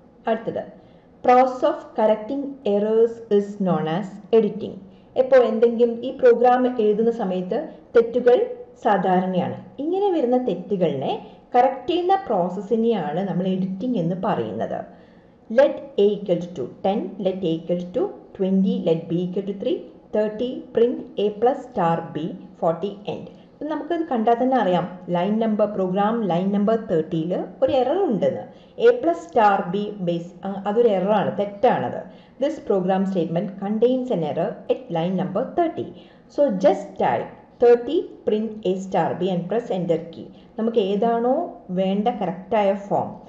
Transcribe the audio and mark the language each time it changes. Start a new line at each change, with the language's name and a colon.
Malayalam: അടുത്തത്
English: Process of correcting errors is known as editing.
Malayalam: ഇപ്പോൾ എന്തെങ്കിലും ഈ പ്രോഗ്രാം എഴുതുന്ന സമയത്ത് തെറ്റുകൾ സാധാരണയാണ്. ഇങ്ങനെ വരുന്ന തെറ്റുകളിനെ കറക്റ്റ് ചെയ്യുന്ന പ്രോസസ്സിനെയാണ് നമ്മൾ എഡിറ്റിംഗ് എന്ന് പറയുന്നത്.
English: let a equal to 10, let a equal to 20, let b equal to 3, 30, print a plus star b, 40 end.
Malayalam: അപ്പം നമുക്കത് കണ്ടാൽ തന്നെ അറിയാം line number programme line number 30ൽ ഒരു എറർ ഉണ്ടെന്ന്. A plus star B base അതൊരു എററാണ്, തെറ്റാണത്.
English: This program statement contains an error at line number 30. So just type 30 print a star b and press enter key.
Malayalam: നമുക്ക് ഏതാണോ വേണ്ട കറക്റ്റായ form